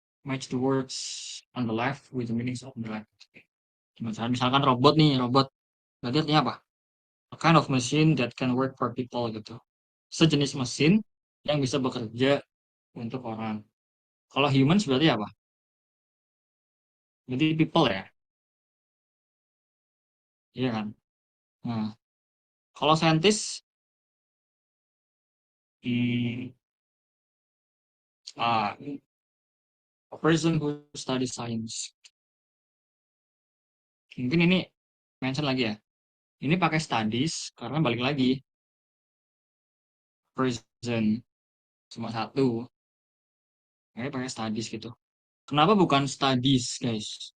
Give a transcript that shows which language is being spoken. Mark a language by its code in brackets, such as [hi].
[en] Match the words on the left with the meanings of the left. [id] Misalkan robot nih, robot. Berarti artinya apa? [en] A kind of machine that can work for people gitu. [id] Sejenis mesin yang bisa bekerja untuk orang. Kalau humans berarti apa? Berarti people ya? Iya kan? Nah, kalau [en] scientist, hmm, ah, a person who studies science. [id] Mungkin ini mention lagi ya. Ini pakai studies karena balik lagi person cuma satu. Makanya pakai studies gitu. Kenapa bukan studies, guys?